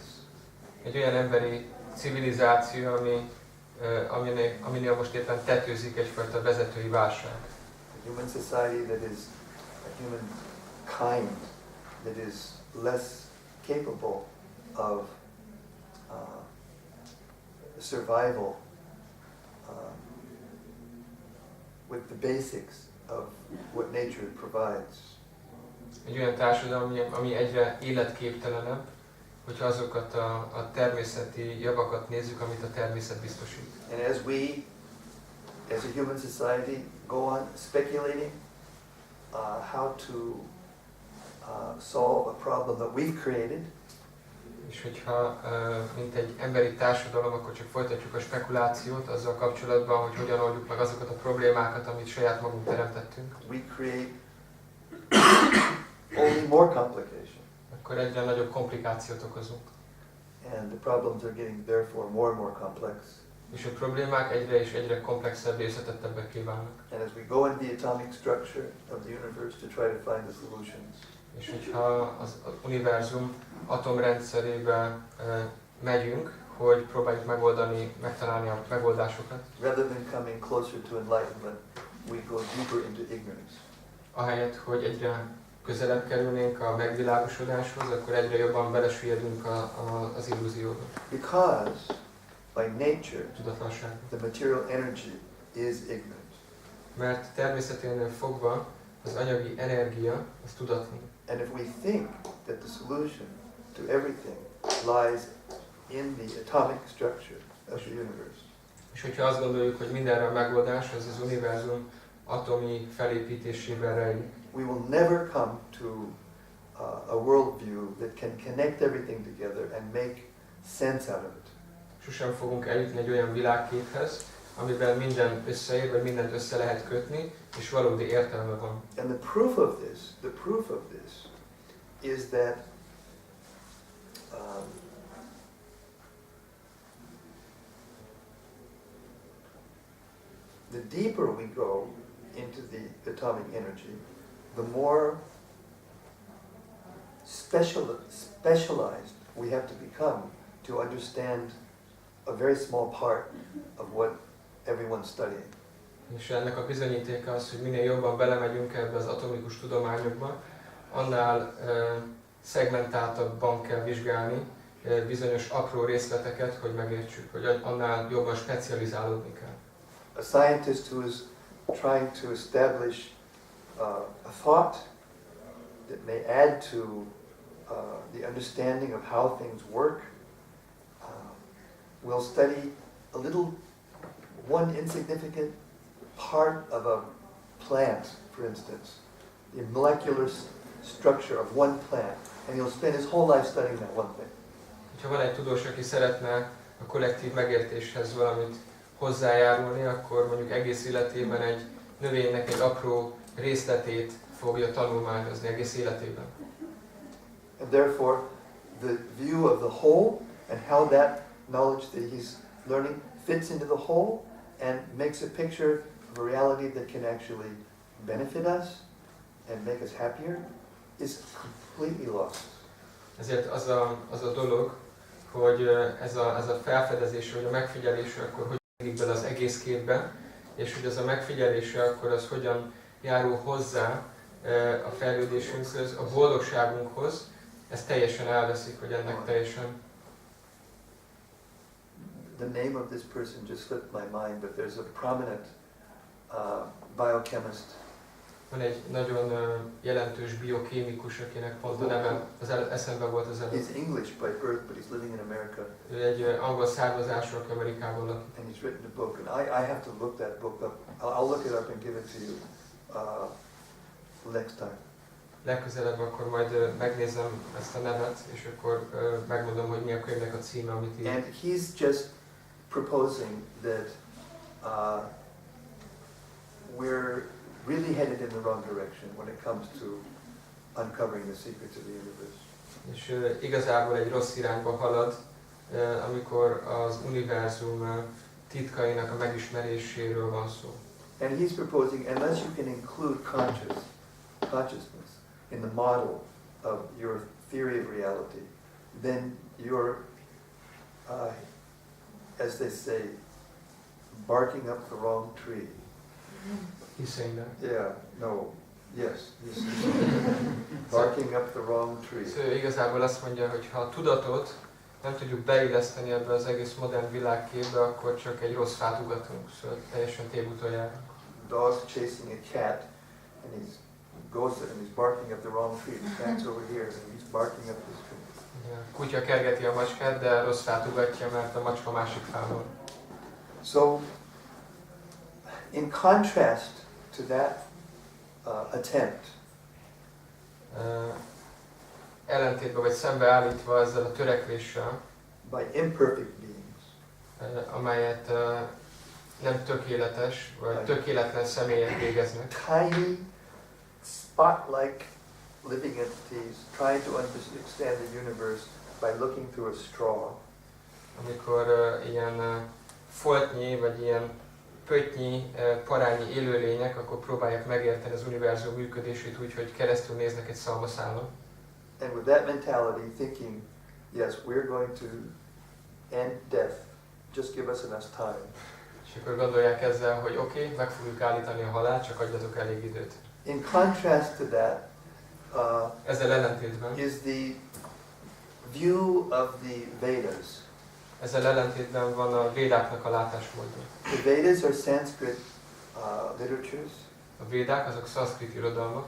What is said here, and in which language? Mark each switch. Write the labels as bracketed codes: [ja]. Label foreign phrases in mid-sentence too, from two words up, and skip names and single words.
[hu] Egy olyan emberi civilizáció, aminél most éppen tetőzik egyfajta vezetői válság. [en] A human society that is a human kind that is less capable of survival with the basics of what nature provides. [hu] Egy olyan társadalom, ami egyre életképtelenebb, hogyha azokat a természeti javakat nézzük, amit a természet biztosít. [en] And as we, as a human society, go on speculating how to solve a problem that we've created, [hu] és hogyha, mint egy emberi társadalom, akkor csak folytatjuk a spekulációt azzal kapcsolatban, hogy hogyan oldjuk meg azokat a problémákat, amit saját magunk teremtettünk. [en] We create only more complication. [hu] Akkor egyre nagyobb komplikációt okozunk. [en] And the problems are getting therefore more and more complex. [hu] És a problémák egyre és egyre komplexebb, összetettebbeké válnak. [en] And as we go into the atomic structure of the universe to try to find the solutions. [hu] És hogyha az univerzum atomrendszerébe megyünk, hogy próbáljuk megtalálni a megoldásokat. [en] Rather than coming closer to enlightenment, we go deeper into ignorance. [hu] Ahelyett, hogy egyre közelebb kerülnénk a megvilágosodáshoz, akkor egyre jobban belesüllyedünk az illúzióba. [en] Because by nature, [hu] Tudatlanságba. [en] the material energy is ignorant. [hu] Mert természeténél fogva az anyagi energia az tudatlan. [en] And if we think that the solution to everything lies in the atomic structure of the universe, [hu] És hogyha azt gondoljuk, hogy mindenre a megoldás az az univerzum atomi felépítésében rejlik, [en] we will never come to a worldview that can connect everything together and make sense out of it. [hu] sosem fogunk eljutni egy olyan világképhez, amiben minden összeér, vagy mindent össze lehet kötni, és valódi értelme van. [en] And the proof of this is that the deeper we go into the atomic energy, the more specialized we have to become to understand a very small part of what everyone's studying. [hu] És ennek a bizonyítéka az, hogy minél jobban belemegyünk ebbe az atomikus tudományokba, annál szegmentáltabban kell vizsgálni bizonyos apró részleteket, hogy megértsük, hogy annál jobban specializálódni kell. [en] A scientist who is trying to establish a thought that may add to the understanding of how things work will study a little, one insignificant part of a plant, for instance, the molecular structure of one plant, and he'll spend his whole life studying that one thing. [hu] Ha van egy tudós, aki szeretne a kollektív megértéshez valamit hozzájárulni, akkor mondjuk egész életében egy növénynek egy apró részletét fogja tanulmányozni egész életében. [en] And therefore, the view of the whole and how that knowledge that he's learning fits into the whole and makes a picture of a reality that can actually benefit us and make us happier is completely lost. [hu] Ezért az a dolog, hogy ez a felfedezés, vagy a megfigyelése, akkor hogy jelenik bele az egész képbe, és hogy ez a megfigyelése, akkor az hogyan járul hozzá a fejlődésünkhöz, a boldogságunkhoz, ez teljesen elveszik, hogy ennek teljesen... [en] The name of this person just slipped my mind, but there's a prominent biochemist. [hu] Van egy nagyon jelentős biokémikus, akinek pont a neve, eszembe volt az előtt. [en] He's English by birth, but he's living in America. [hu] Ő egy angol származású, aki Amerikában lakik. [en] And he's written a book, and I have to look that book up. I'll look it up and give it to you next time. [hu] Legközelebb akkor majd megnézem ezt a nevet, és akkor megmondom, hogy mi a könyvnek a címe, amit ír. [en] And he's just proposing that we're really headed in the wrong direction when it comes to uncovering the secrets of the universe. [hu] És igazából egy rossz irányba halad, amikor az univerzum titkainak a megismeréséről van szó. [en] And he's proposing, unless you can include consciousness in the model of your theory of reality, then you're, as they say, barking up the wrong tree. He's saying that? Yeah, no, yes. Barking up the wrong tree. [hu] Szóval igazából azt mondja, hogy ha a tudatot nem tudjuk beilleszteni ebbe az egész modern világképbe, akkor csak egy rossz fát ugatunk, szóval teljesen tévúton járunk. [en] Dog's chasing a cat, and he goes and he's barking up the wrong tree. The cat's over here, and he's barking up this tree. [hu] A kutya kergeti a macskát, de rossz fát ugatja, mert a macska másik fáról. [en] So, in contrast to that attempt, [hu] ellentétben vagy szembeállítva ezzel a törekvéssel, [en] by imperfect beings, [hu] amelyet nem tökéletes, vagy tökéletlen személyek végeznek. [en] tiny, spot-like living entities trying to understand the universe by looking through a straw. [hu] Amikor ilyen foltnyi, vagy ilyen pöttnyi, parányi élőlények, akkor próbálják megérteni az univerzum működését úgy, hogy keresztül néznek egy szalmaszálon. [en] And with that mentality, thinking, yes, we're going to end death, just give us enough time. [hu] És akkor gondolják ezzel, hogy oké, meg fogjuk állítani a halált, csak adjatok elég időt. [en] In contrast to that, [hu] Ezzel ellentétben, [en] is the view of the Vedas. [hu] ezzel ellentétben van a védáknak a látásmódja. [en] The Vedas are Sanskrit literatures. [hu] A védák azok szanszkrit irodalmak,